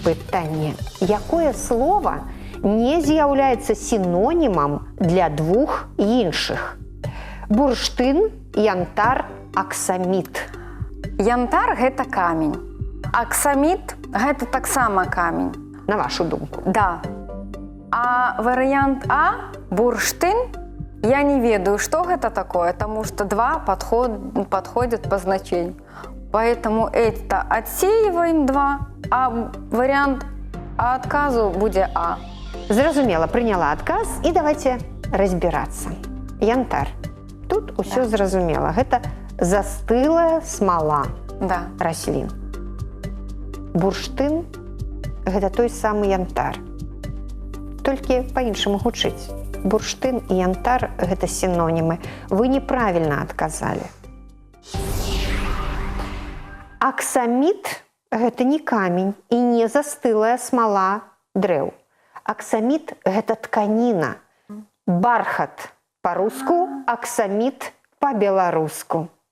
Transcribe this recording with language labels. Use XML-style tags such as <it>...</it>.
<be>пытанне. Якое слово не з'яўляецца сінонімам для двух іншых? Бурштын, янтар, аксаміт. Янтар гэта камень. Аксаміт гэта таксама камень. На вашу думку. Да. А варыянт А,</be> <ru>бурштын, я не ведаю, что это такое, потому что два подходят по значению. Поэтому это отсеиваем 2, а вариант отказу будет А.</ru> <be>Зразумела, прыняла адказ, і давайте разбірацца. Янтар. Тут усё зразумела. Гэта застылая смала Да. раслін. Бурштын – гэта той самы янтар. Толькі па-іншаму гучыць. Бурштын і янтар – гэта сінонімы. Вы неправільна адказалі. Аксаміт – гэта не камень і не застылая смала дрэў. Аксаміт – гэта тканіна. Бархат па-руску, аксаміт па-беларуску.</be>